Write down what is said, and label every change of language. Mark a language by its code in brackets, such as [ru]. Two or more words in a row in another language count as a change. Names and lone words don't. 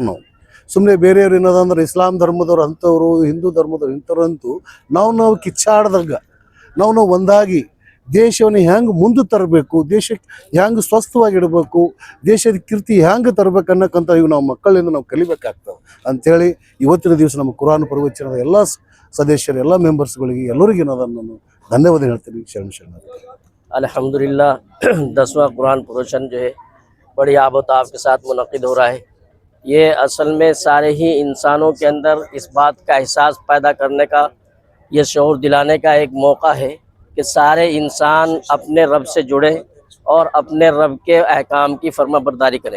[kn] ನಾವು ಸುಮ್ಮನೆ ಬೇರೆಯವ್ರು ಏನದಂದ್ರೆ ಇಸ್ಲಾಂ ಧರ್ಮದವ್ರು ಅಂಥವ್ರು, ಹಿಂದೂ ಧರ್ಮದವ್ರು ಇಂಥವ್ರಂತೂ ನಾವು ಕಿಚ್ಚಾಡ್ದಾಗ ನಾವು ಒಂದಾಗಿ ದೇಶವನ್ನು ಹೆಂಗೆ ಮುಂದೆ ತರಬೇಕು, ದೇಶಕ್ಕೆ ಹೆಂಗೆ ಸ್ವಸ್ಥವಾಗಿಡಬೇಕು, ದೇಶದ ಕೀರ್ತಿ ಹೆಂಗೆ ತರಬೇಕು ಅನ್ನಕ್ಕಂಥ ಇವು ನಾವು ಮಕ್ಕಳಿಂದ ನಾವು ಕಲಿಬೇಕಾಗ್ತವೆ ಅಂಥೇಳಿ ಇವತ್ತಿನ ದಿವಸ ನಮ್ಮ ಕುರಾನ್ ಪ್ರವಚನದ ಎಲ್ಲ ಸದಸ್ಯರು, ಎಲ್ಲ ಮೆಂಬರ್ಸ್ಗಳಿಗೆ, ಎಲ್ಲರಿಗೂ ಏನದನ್ನು ನಾನು धन्यवाद ಹೇಳ್ತೀನಿ. शरण [ur] الحمدللہ 10واں قرآن پروچن جو ہے بڑی آب‌وتاب کے ساتھ منعقد ہو رہا ہے. یہ اصل میں سارے ہی انسانوں کے اندر اس بات کا احساس پیدا کرنے کا، یہ شعور دلانے کا ایک موقع ہے کہ سارے انسان اپنے رب سے جڑے اور اپنے رب کے احکام کی فرمانبرداری کریں.